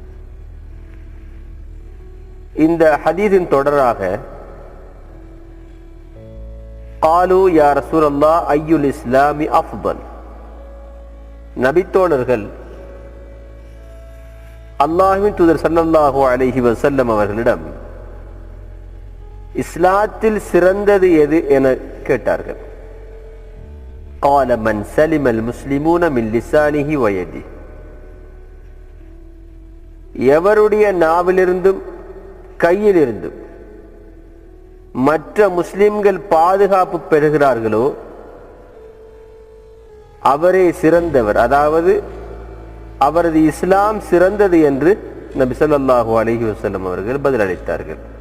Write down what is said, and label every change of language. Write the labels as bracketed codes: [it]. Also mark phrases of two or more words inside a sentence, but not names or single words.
[ta] இந்த ஹதீஸின் தொடராக, [ar] قالوا يا رسول الله أي الإسلام أفضل. [ta] நபித்தோழர்கள் அல்லாஹ்வின் தூதர் [ar] صلى الله عليه وسلم [ta] அவர்களிடம் இஸ்லாத்தில் சிறந்தது எது என கேட்டார்கள். [ar] قال من سلم المسلمون من لسانه ويده. [ta] எவருடைய நாவிலிருந்தும் கையிலிருந்தும் மற்ற முஸ்லிம்கள் பாதுகாப்பு பெறுகிறார்களோ அவரே சிறந்தவர், அதாவது அவரது இஸ்லாம் சிறந்தது என்று நபி [ar] صلى الله عليه وسلم [ta] அவர்கள் பதிலளித்தார்கள்.